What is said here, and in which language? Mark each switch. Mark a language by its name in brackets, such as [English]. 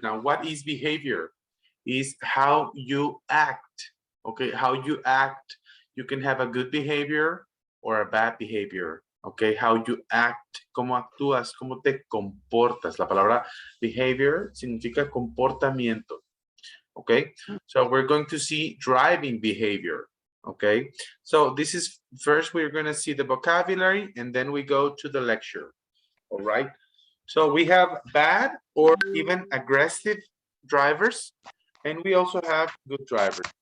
[English] Now, what is behavior? Is how you act. Okay, how you act. You can have a good behavior or a bad behavior. Okay, how you act, [Spanish] cómo actúas, cómo te comportas. La palabra behavior significa comportamiento. [English] Okay, so we're going to see driving behavior. Okay, so this is first we're going to see the vocabulary and then we go to the lecture. All right, so we have bad or even aggressive drivers, and we also have good drivers.